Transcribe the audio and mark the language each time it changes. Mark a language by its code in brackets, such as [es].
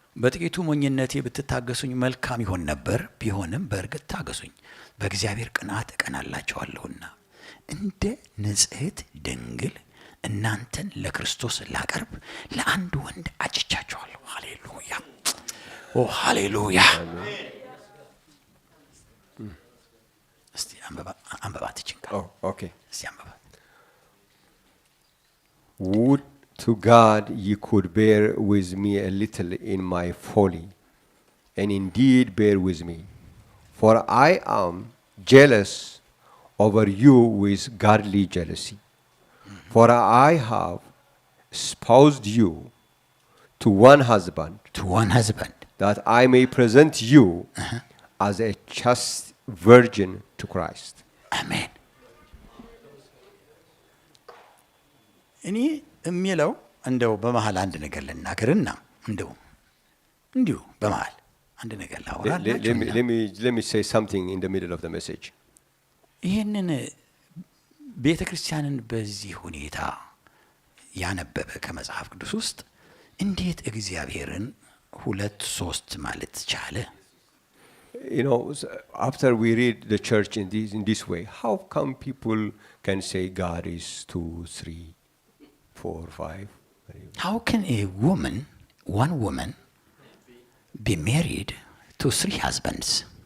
[am] በጥቂቱ ሞኝነቴ ብትታገሱኝ መልካም ይሆን ነበር፣ ቢሆንም በእርግጥ ታገሱኝ፣ በእግዚአብሔር ቅንዓት እቀናላችኋለሁና እንደ ንጽሕት ድንግል እናንተን ለክርስቶስ ላቀርብ ለአንድ ወንድ አጭቻችኋለሁ። ሃሌሉያ ኦ ሃሌሉያ። እስቲ አንበባት ይችንካ። [en] Oh, okay. [am] እስቲ አንበባት። [en] Would to God ye could bear with me a little in my folly, and indeed bear with me. For I am jealous over you with godly jealousy. For I have espoused you to one husband, that I may present you as a chaste virgin to Christ. Amen. [am] እኔ የሚለው እንደው በመሃል አንድ ነገር ልናገርና እንዲሁ በመሃል አንድ ነገር ላወራላችሁ። [en] Let me say something in the middle of the message. [am] ይህንን ቤተ ክርስቲያንን በዚህ ሁኔታ ያነበበ ከመጽሐፍ ቅዱስ ውስጥ እንዴት እግዚአብሔርን ሁለት ሶስት ማለት ቻለ? [en] You know, after we read the church in this way, how come people can say God is 2, 3, 4, 5? How can one woman be married to 3 husbands?